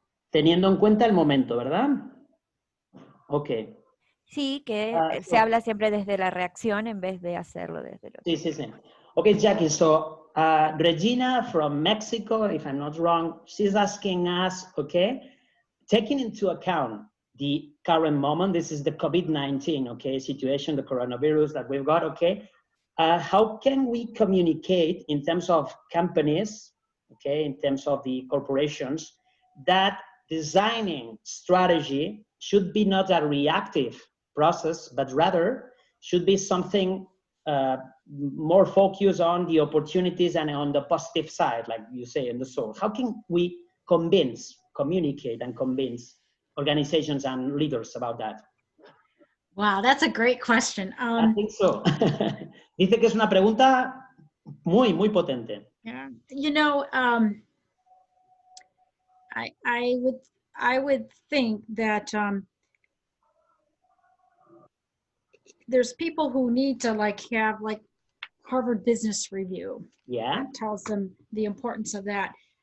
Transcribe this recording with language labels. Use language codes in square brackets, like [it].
[es] Teniendo en cuenta el momento, ¿verdad? Ok. Sí, que se habla siempre desde la reacción en vez de hacerlo desde lo... Sí. [en] Okay, Jackie, so Regina from Mexico, if I'm not wrong, she's asking us, okay, taking into account the current moment, this is the COVID-19, okay, situation, the coronavirus that we've got, okay, how can we communicate in terms of companies, okay, in terms of the corporations, that designing strategy should be not a reactive process, but rather should be something more focused on the opportunities and on the positive side, like you say in the soul. How can we communicate and convince organizations and leaders about that? Wow, that's a great question. I think so. [es] Dice que es una pregunta muy, muy potente. [en] Yeah, you know, I would think that there's people who need to have Harvard Business Review. Yeah. That tells them the importance of that.